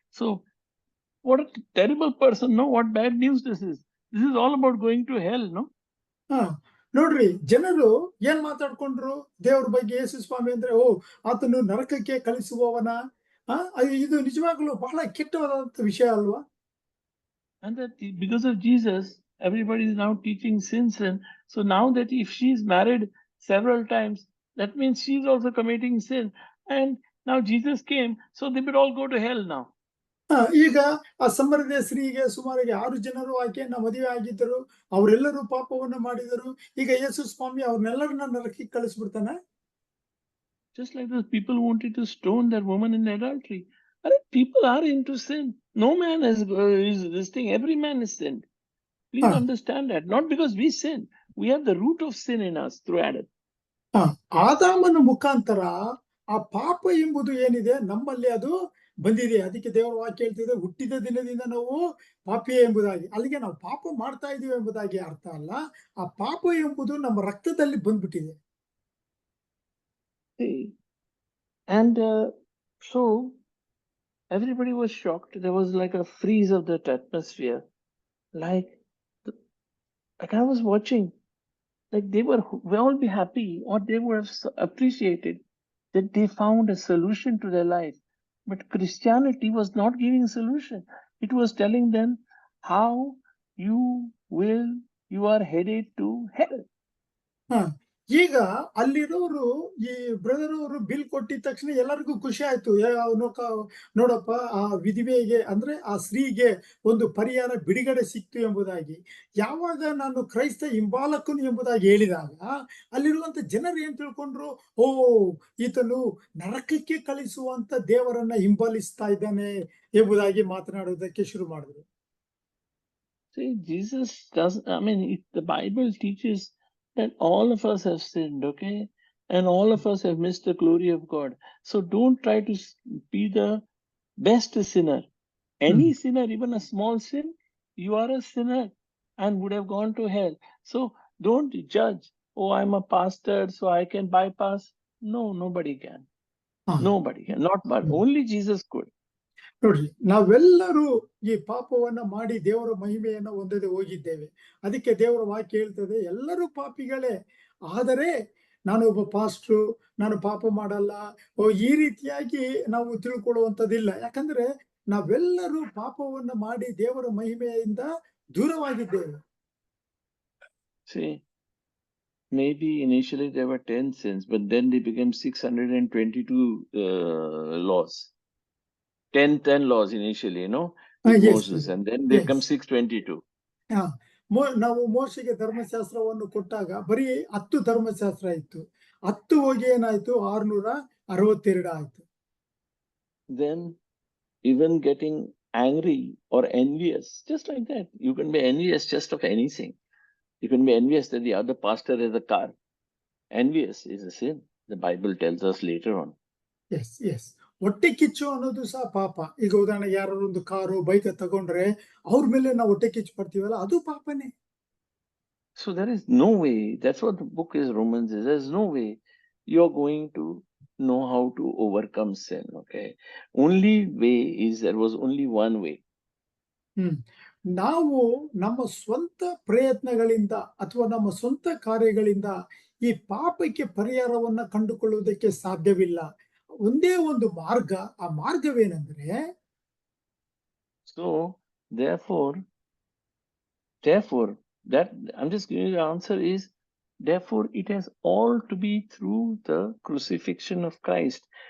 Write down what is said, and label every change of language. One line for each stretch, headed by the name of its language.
English: So what a terrible person, no? What bad news this is. This is all about going to hell, no?
Kannada: ನೋಡ್ರಿ, ಜನರು ಏನ್ ಮಾತಾಡ್ಕೊಂಡ್ರು ದೇವ್ರ ಬಗ್ಗೆ, ಯೇಸು ಸ್ವಾಮಿ ಅಂದ್ರೆ, ಓ ಆತನು ನರಕಕ್ಕೆ ಕಳಿಸುವವನ. ಇದು ನಿಜವಾಗ್ಲೂ ಬಹಳ ಕೆಟ್ಟವಾದಂತ ವಿಷಯ ಅಲ್ವಾ?
English: And that because of Jesus, everybody is now teaching sins. And so now that if she's married several times, that means she's also committing sin. And now Jesus came, so they would all go to hell now.
Kannada: ಈಗ ಆ ಸಮರದ ಸ್ತ್ರೀಗೆ ಸುಮಾರಿಗೆ 6 ಜನರು ಆಕೆಯನ್ನ ಮದುವೆ ಆಗಿದ್ದರು, ಅವರೆಲ್ಲರೂ ಪಾಪವನ್ನ ಮಾಡಿದರು. ಈಗ ಯೇಸು ಸ್ವಾಮಿ ಅವ್ರನ್ನೆಲ್ಲರನ್ನ ನರಕಕ್ಕೆ ಕಳಿಸ್ಬಿಡ್ತಾನೆ.
English: Just like those people who wanted to stone that woman in adultery. I mean, people are into sin. No man is this thing. Every man is sinned. Please Ah. understand that. Not because we sin. We have the root of sin in us through Adam.
Kannada: ಆದಾಮನ ಮುಖಾಂತರ ಆ ಪಾಪ ಎಂಬುದು ಏನಿದೆ ನಮ್ಮಲ್ಲಿ ಅದು ಬಂದಿದೆ. ಅದಕ್ಕೆ ದೇವರ ವಾಕ್ಯ ಹೇಳ್ತಿದೆ, ಹುಟ್ಟಿದ ದಿನದಿಂದ ನಾವು ಪಾಪಿಯೇ ಎಂಬುದಾಗಿ. ಅಲ್ಲಿಗೆ ನಾವು ಪಾಪ ಮಾಡ್ತಾ ಇದೀವಿ ಎಂಬುದಾಗಿ ಅರ್ಥ ಅಲ್ಲ. ಆ ಪಾಪ ಎಂಬುದು ನಮ್ಮ ರಕ್ತದಲ್ಲಿ ಬಂದ್ಬಿಟ್ಟಿದೆ.
English: And so everybody was shocked. There was like a freeze of that atmosphere. Like I was watching, like they were all be happy, or they would have appreciated that they found a solution to their life. But Christianity was not giving a solution. It was telling them how you are headed to hell.
Kannada: ಈಗ ಅಲ್ಲಿರೋರು ಈ brother ಅವರು bill ಕೊಟ್ಟಿದ ತಕ್ಷಣ ಎಲ್ಲರಿಗೂ ಖುಷಿ ಆಯ್ತು. ನೋಡಪ್ಪ, ಆ ವಿಧವೆಗೆ ಅಂದ್ರೆ ಆ ಸ್ತ್ರೀಗೆ ಒಂದು ಪರಿಹಾರ, ಬಿಡುಗಡೆ ಸಿಕ್ತು ಎಂಬುದಾಗಿ. ಯಾವಾಗ ನಾನು ಕ್ರೈಸ್ತ ಹಿಂಬಾಲಕನು ಎಂಬುದಾಗಿ ಹೇಳಿದಾಗ ಅಲ್ಲಿರುವಂತ ಜನರು ಏನ್ ತಿಳ್ಕೊಂಡ್ರು, ಓ, ಈತನು ನರಕಕ್ಕೆ ಕಳಿಸುವಂತ ದೇವರನ್ನ ಹಿಂಬಾಲಿಸ್ತಾ ಇದ್ದಾನೆ ಎಂಬುದಾಗಿ ಮಾತನಾಡೋದಕ್ಕೆ ಶುರು ಮಾಡಿದ್ರು.
English: See, Jesus does, I mean, the Bible teaches that all of us have sinned, okay? And all of us have missed the glory of God. So don't try to be the best sinner. Any sinner, even a small sin, you are a sinner and would have gone to hell. So don't judge, oh, I'm a pastor, so I can bypass. No, nobody can. Nobody can. Not but only Jesus could.
Kannada: ನೋಡ್ರಿ, ನಾವೆಲ್ಲರೂ ಈ ಪಾಪವನ್ನ ಮಾಡಿ ದೇವರ ಮಹಿಮೆಯನ್ನ ಹೊಂದದೆ ಹೋಗಿದ್ದೇವೆ. ಅದಕ್ಕೆ ದೇವರ ವಾಕ್ಯ ಹೇಳ್ತದೆ, ಎಲ್ಲರೂ ಪಾಪಿಗಳೇ. ಆದರೆ ನಾನೊಬ್ಬ ಪಾಸ್ಟ್ರು, ನಾನು ಪಾಪ ಮಾಡಲ್ಲ, ಈ ರೀತಿಯಾಗಿ ನಾವು ತಿಳ್ಕೊಳ್ಳುವಂಥದ್ದಿಲ್ಲ. ಯಾಕಂದ್ರೆ ನಾವೆಲ್ಲರೂ ಪಾಪವನ್ನ ಮಾಡಿ ದೇವರ ಮಹಿಮೆಯಿಂದ ದೂರವಾಗಿದ್ದೇವೆ.
English: See, maybe initially there were 10 sins, but then they became 622 laws. 10 laws initially, you know, with Moses, and then they come 622.
Kannada: ನಾವು ಮೋಶೆಗೆ ಧರ್ಮಶಾಸ್ತ್ರವನ್ನು ಕೊಟ್ಟಾಗ ಬರೀ 10 ಧರ್ಮಶಾಸ್ತ್ರ ಇತ್ತು. 10 ಹೋಗಿ ಏನಾಯ್ತು, 662 ಆಯ್ತು.
English: Then even getting angry or envious, just like that. You can be envious just of anything. You can be envious that the other pastor has a car. Envious is a sin. The Bible tells us later on. Yes.
Kannada: ಹೊಟ್ಟೆ ಕಿಚ್ಚು ಅನ್ನೋದು ಸಹ ಪಾಪ. ಈಗ ಉದಾಹರಣೆಗೆ ಯಾರು ಒಂದು car, bike ತಗೊಂಡ್ರೆ ಅವ್ರ ಮೇಲೆ ನಾವು ಹೊಟ್ಟೆ ಕಿಚ್ಚು ಪಡ್ತೀವಲ್ಲ, ಅದು ಪಾಪನೇ.
English: So there is no way, that's what the book is, Romans is, there's no way you're going to know how to overcome sin, okay? Only way is, there was only one way.
Kannada: ನಾವು ನಮ್ಮ ಸ್ವಂತ ಪ್ರಯತ್ನಗಳಿಂದ ಅಥವಾ ನಮ್ಮ ಸ್ವಂತ ಕಾರ್ಯಗಳಿಂದ ಈ ಪಾಪಕ್ಕೆ ಪರಿಹಾರವನ್ನ ಕಂಡುಕೊಳ್ಳುವುದಕ್ಕೆ ಸಾಧ್ಯವಿಲ್ಲ. ಒಂದೇ ಒಂದು ಮಾರ್ಗ, ಆ ಮಾರ್ಗವೇನೆಂದ್ರೆ,
English: so therefore that I'm just giving you the answer is, therefore it has all to be through the crucifixion of Christ.